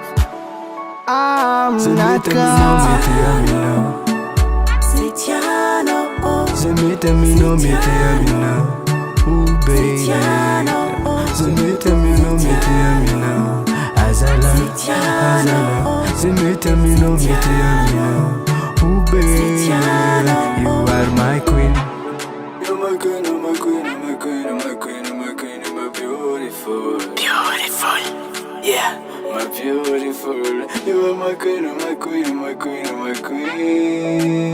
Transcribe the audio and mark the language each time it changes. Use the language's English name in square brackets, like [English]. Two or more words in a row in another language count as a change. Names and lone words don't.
[Malagasy] Ze mety aminao mety aminahy. Ze mety aminao mety aminahy. [English] Oh baby, [Malagasy] ze mety aminao mety aminahy. Azala, ze mety aminao mety aminahy. [English] Oh baby, you are my queen. You're my queen, you're my queen, you're my queen, you're my queen, you're my queen, you're my beautiful. Beautiful, yeah. My beautiful, you are my queen, you're my queen, you're my queen, you're my queen.